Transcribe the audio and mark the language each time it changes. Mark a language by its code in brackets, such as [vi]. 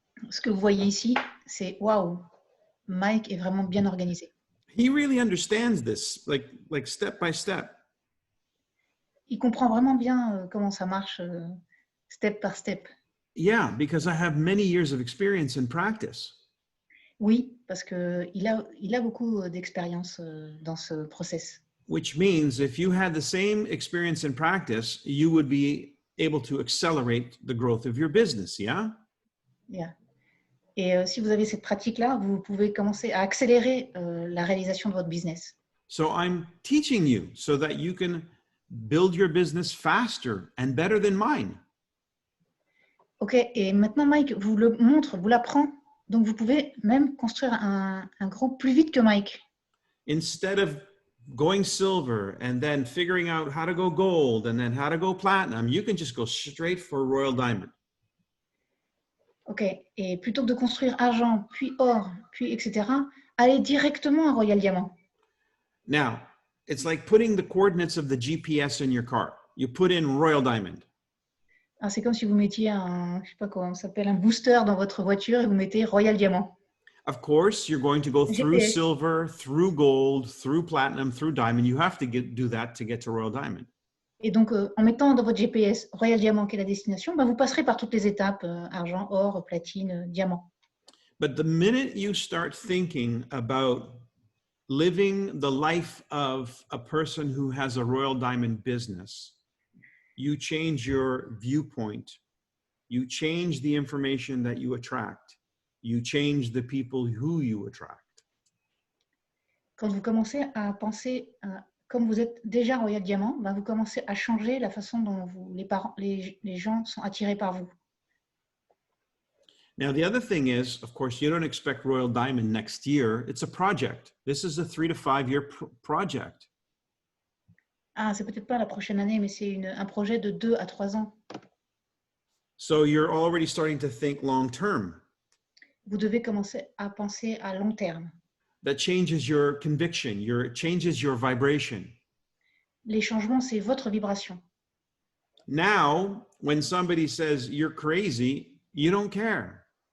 [fr] Ce que vous voyez ici, c'est waouh, Mike est vraiment bien organisé. [en] He really understands this, like step by step. [fr] Il comprend vraiment bien comment ça marche, step par step. [en] Yeah, because I have many years of experience and practice. [fr] Oui, parce qu'il a beaucoup d'expérience dans ce process. [en] Which means if you had the same experience and practice, you would be able to accelerate the growth of your business, yeah? Yeah. [fr] Et si vous avez cette pratique-là, vous pouvez commencer à accélérer la réalisation de votre business. [en] So I'm teaching you so that you can build your business faster and better than mine. [fr] OK, et maintenant, Mike vous le montre, vous l'apprend. Donc, vous pouvez même construire un groupe plus vite que Mike. [en] Instead of going silver and then figuring out how to go gold and then how to go platinum, you can just go straight for Royal Diamond. [fr] OK, et plutôt que de construire argent, puis or, puis etc., allez directement à Royal Diamond. [en] Now, it's like putting the coordinates of the GPS in your car. You put in Royal Diamond. [fr] Alors, c'est comme si vous mettiez je sais pas comment ça s'appelle, un booster dans votre voiture et vous mettez Royal Diamond. [en] Of course, you're going to go through GPS. silver, through gold, through platinum, through diamond. You have to do that to get to Royal Diamond. [fr] Et donc, en mettant dans votre GPS Royal Diamond, qui est la destination, vous passerez par toutes les étapes, argent, or, platine, diamant. [en] But the minute you start thinking about living the life of a person who has a Royal Diamond business, you change your viewpoint. You change the information that you attract. You change the people who you attract. [fr] Quand vous commencez à penser, comme vous êtes déjà Royal Diamond, vous commencez à changer la façon dont les gens sont attirés par vous. [en] Now, the other thing is, of course, you don't expect Royal Diamond next year. It's a project. This is a 3 to 5 year project. [fr] Ah, c'est peut-être pas la prochaine année, mais c'est un projet de 2 à 3 ans. [en] So you're already starting to think long term. [fr] Vous devez commencer à penser à long terme. [en] That changes your conviction, changes your vibration. [fr] Les changements, c'est votre vibration. [en] Now, when somebody says you're crazy, you don't care.